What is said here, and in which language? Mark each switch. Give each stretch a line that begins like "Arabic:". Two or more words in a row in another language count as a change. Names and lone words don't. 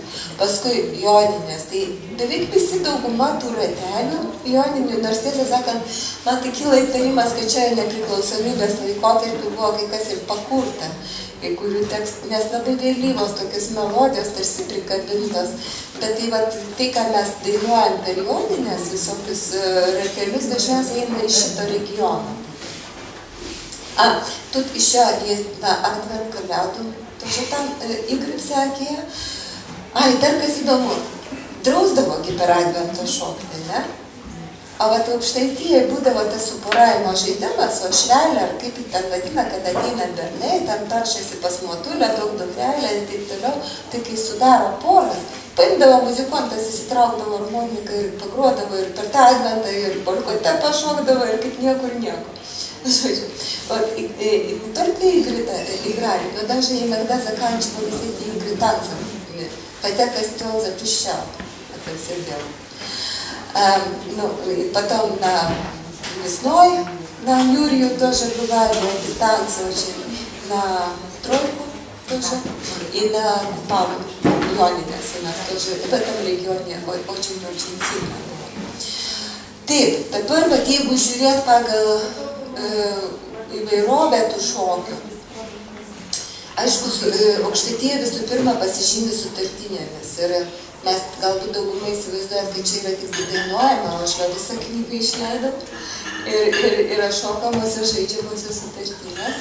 Lithuanian: Paskui joninės, tai beveik visi dauguma tų ratelių joninių, nors tiesą sakant, man tai kyla įtarimas, kad čia nepriklausomybės laikotarpiu buvo kai kas ir pakurta. Kai kurių tekstų, nes labai vėlyvos tokios melodijos tarsi prikabintos, bet tai, va, tai ką mes dainuojam per joninės, visokius ratelius, dažniausiai eina iš šito regiono.
Russian: Тут еще есть на
Lithuanian: Advent kalėdų,
Russian: тоже там игры всякие.
Lithuanian: И dar kas įdomu, drausdavogi per Advento šokti, ne? O vat Aukštaitijoje būdavo tas suporavimo žaidimas, o švelė, ar kaip jį ten vadina, kad ateina bernai, ten taršasi pas motulę, daug dukrelę ir taip toliau, tai kai sudaro poras, paimdavo muzikantas, įsitraukdavo harmoniką ir pagruodavo ir per tą Adventą ir polkotę pašokdavo ir kaip niekur nieko.
Russian: Вот, и не только игры играли, но даже иногда заканчивались эти игры танцами. Хотя костел запрещал это все делать. Потом весной на Юрию тоже бывали эти танцы очень, на тройку тоже, и на Купалу, Jonines у нас тоже, в этом регионе очень-очень сильно было.
Lithuanian: Taip, dabar, jeigu žiūrėt pagal įvairovę tų šokių, aišku, Aukštaitija visų pirma pasižymi sutartinėmis ir mes galbūt daugumai įsivaizduojat, kad čia yra tik dainuojama, o aš visą knygą išleidau ir yra šokamos ir žaidžiamosios sutartinės.